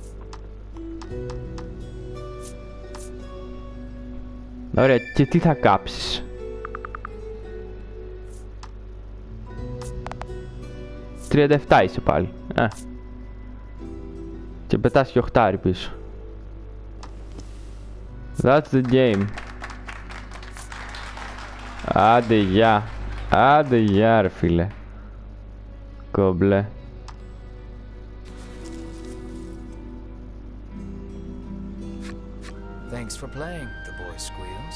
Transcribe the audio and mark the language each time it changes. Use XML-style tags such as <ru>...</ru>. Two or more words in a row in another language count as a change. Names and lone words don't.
<el>Ωραία, και τι θα κάψεις? 37 είσαι πάλι. Και πετάς και 8 πίσω.</el> <en>That's the game.</en> <el>Άντε γεια. Άντε γεια ρε φίλε. Κομπλέ.</el> <en>Thanks for playing, the boy squeals.</en>